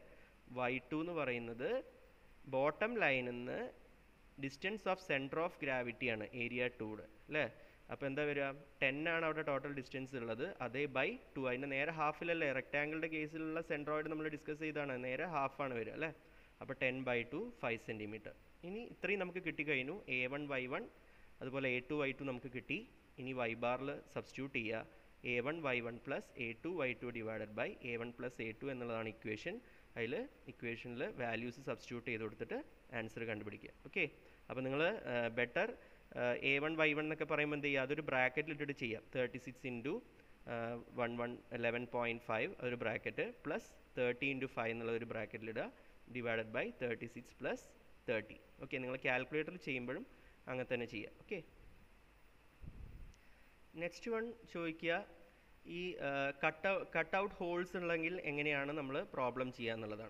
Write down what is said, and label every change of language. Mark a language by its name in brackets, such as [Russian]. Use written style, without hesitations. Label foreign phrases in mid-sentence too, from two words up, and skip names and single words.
[Malayalam] y2 എന്ന് പറയുന്നത് [English] bottom line [Malayalam] നിന്ന് [English] distance of center of gravity [Malayalam] ആണ് ഏരിയ 2യുടെ അല്ലേ? അപ്പോൾ എന്താ വരിക? 10 ആണ് അവിടെ [English] total distance [Malayalam] ഉള്ളത്, അതേ ബൈ 2. അതിൻ്റെ നേരെ ഹാഫിലല്ലേ? റെക്റ്റാങ്കിളുടെ കേസിലുള്ള സെൻട്രോയിഡ് നമ്മൾ ഡിസ്കസ് ചെയ്താണ്, നേരെ ഹാഫാണ് വരിക അല്ലേ? അപ്പോൾ 10/2 5 സെൻറ്റിമീറ്റർ. ഇനി ഇത്രയും നമുക്ക് കിട്ടിക്കഴിഞ്ഞു. a1 y1 അതുപോലെ a2 y2 നമുക്ക് കിട്ടി. ഇനി y ബാറിൽ സബ്സ്റ്റിറ്റ്യൂട്ട് ചെയ്യുക. [English] a1 y1 plus a2 y2 divided by a1 plus a2 എന്നുള്ളതാണ് ഇക്വേഷൻ. [Malayalam] അതിൽ ഇക്വേഷനിൽ [English] values substitute [Malayalam] ചെയ്ത് കൊടുത്തിട്ട് ആൻസർ കണ്ടുപിടിക്കുക. ഓക്കെ, അപ്പോൾ നിങ്ങൾ ബെറ്റർ a1 y1 എന്നൊക്കെ പറയുമ്പോൾ എന്ത് ചെയ്യുക? അതൊരു ബ്രാക്കറ്റിൽ ഇട്ടിട്ട് ചെയ്യാം. 36 × 11.5 അതൊരു ബ്രാക്കറ്റ്, പ്ലസ് 30 × 5 എന്നുള്ളൊരു ബ്രാക്കറ്റിലിടുക, [English] divided by [Malayalam] 36 + 30. ഓക്കെ, നിങ്ങൾ കാൽക്കുലേറ്ററിൽ ചെയ്യുമ്പോഴും അങ്ങനെ തന്നെ ചെയ്യുക. ഓക്കെ, [English] next one [Malayalam] ചോദിക്കുക, ഈ [English] cut out holes [Malayalam] ഉണ്ടെങ്കിൽ എങ്ങനെയാണ് നമ്മൾ പ്രോബ്ലം ചെയ്യുക എന്നുള്ളതാണ്.